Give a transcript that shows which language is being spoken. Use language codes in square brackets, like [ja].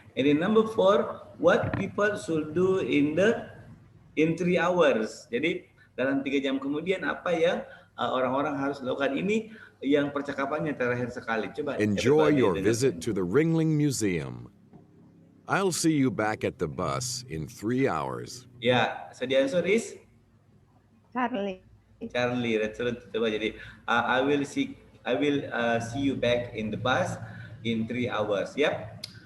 [en] And then number 4, what people should do in 3 hours. [id] Jadi dalam 3 jam kemudian apa yang orang-orang harus lakukan, ini yang percakapannya terakhir sekali. Coba. [en] Enjoy your visit to the Ringling Museum. I'll see you back at the bus in 3 hours. Yeah, so the answer is Charlie. That's right. [id] Coba jadi [en] I will see you back in the bus in 3 hours. Yep.